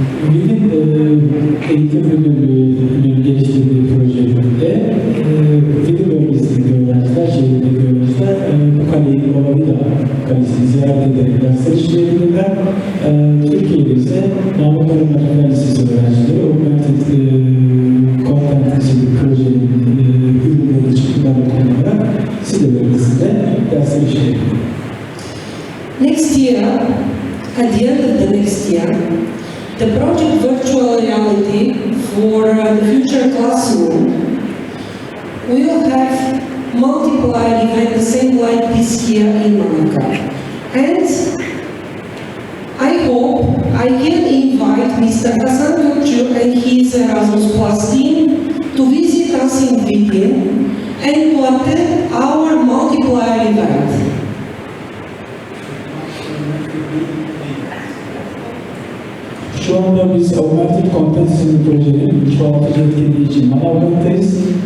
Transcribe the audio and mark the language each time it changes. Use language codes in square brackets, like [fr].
[tr] Vidin eğitim müdürlüğünün geliştirdiği projelerinde Vidin bölgesindeki öğrenciler, şehirdeki öğrenciler bu kaleyi, Manavgat kalesini ziyaret ederek dersler işleyebilirler. Türkiye'de ise Namur Karamanjı Lisesi öğrencileri Augmented Content için projenin ürünleri çıktılarını kullanarak Side bölgesinde dersler işleyebilirler. [en] Next year, at the end of the next year, the project Virtual Reality for the Future Classroom will have multiplied events the same like this year in Manavgat. And I hope I can invite Mr. Hasan Gökçü and his Erasmus Plus team to visit us in Vidin and to attend our multiplier event. [tr] Şu anda biz Augmented competency projenin çoğaltıcı etkinliği için Manavgat'tayız.